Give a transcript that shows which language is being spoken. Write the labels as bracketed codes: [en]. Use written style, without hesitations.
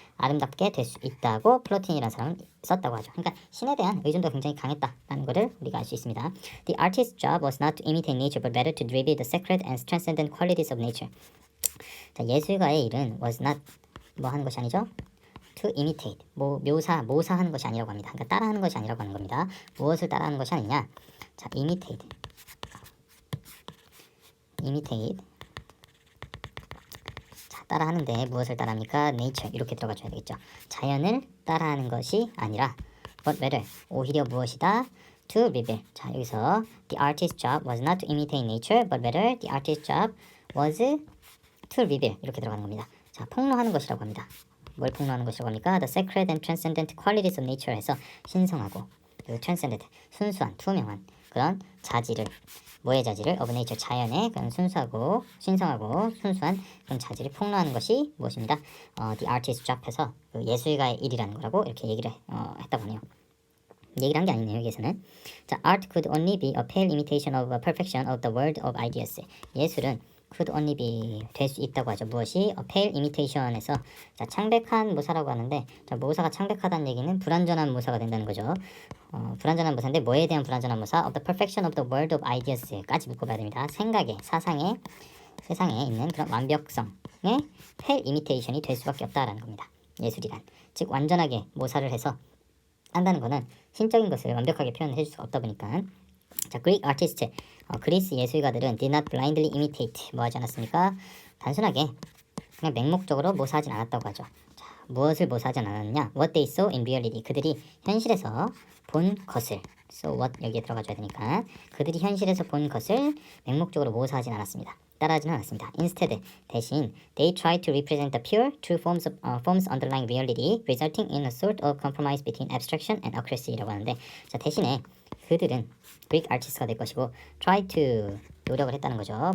[ko] 아름답게 될 수 있다고 플로틴이라는 사람은 썼다고 하죠. 그러니까 신에 대한 의존도가 굉장히 강했다라는 것을 우리가 알 수 있습니다. [en] The artist's job was not to imitate nature, but rather to reveal the sacred and transcendent qualities of nature. [ko] 자, 예술가의 일은 was not 뭐 하는 것이 아니죠? [en] To imitate, [ko] 모사하는 것이 아니라고 합니다. 그러니까 따라하는 것이 아니라고 하는 겁니다. 무엇을 따라하는 것이 아니냐? [en] 자, imitate. [ko] 자, 따라하는데 무엇을 따라합니까? nature 이렇게 들어가줘야 되겠죠. 자연을 따라하는 것이 아니라 [en] but rather [ko] 오히려 무엇이다? [en] to reveal. 자, 여기서 the artist's job was not to imitate nature, but rather the artist's job was to reveal [ko] 이렇게 들어가는 겁니다. 자, 폭로하는 것이라고 합니다. 뭘 폭로하는 것이라고 합니까? [en] The sacred and transcendent qualities of nature [ko] 에서 신성하고 그리고 transcendent 순수한 투명한 그런 자질을 뭐의 자질을 [en] of nature [ko] 자연의 그런 순수하고 신성하고 순수한 그런 자질을 폭로하는 것이 무엇입니다? [en] The artist's job [ko] 에서 그 예술가의 일이라는 거라고 이렇게 얘기를 했다고 하네요. 얘기를 한 게 아니네요 여기서는. [en] 자, art could only be a pale imitation of a perfection of the world of ideas. [ko] 예술은 [en] could only be [ko] 될 수 있다고 하죠. 무엇이? [en] a pale imitation [ko] 에서 자, 창백한 모사라고 하는데 자, 모사가 창백하다는 얘기는 불완전한 모사가 된다는 거죠. 불완전한 모사인데 뭐에 대한 불완전한 모사? [en] of the perfection of the world of ideas까지 [ko] 묶어봐야 됩니다. 생각의, 사상의, 세상에 있는 그런 완벽성의 [en] pale imitation [ko] 이 될 수밖에 없다라는 겁니다. 예술이란. 즉 완전하게 모사를 해서 한다는 거는 신적인 것을 완벽하게 표현해 줄 수가 없다 보니까 자, Greek artists, 그리스 예술가들은 [en] did not blindly imitate [ko] 뭐 하지 않았습니까? 단순하게 그냥 맹목적으로 모사하진 않았다고 하죠. 자, 무엇을 모사하지 않았느냐? [en] What they saw in reality. [ko] 그들이 현실에서 본 것을 [en] so what [ko] 여기에 들어가줘야 되니까 그들이 현실에서 본 것을 맹목적으로 모사하진 않았습니다. 따라하지는 않았습니다. [en] Instead, [ko] 대신 [en] they tried to represent the pure, true forms underlying reality, resulting in a sort of compromise between abstraction and accuracy [ko] 라고 하는데, 자 대신에 그들은 Greek artist가 될 것이고, try to 노력을 했다는 거죠.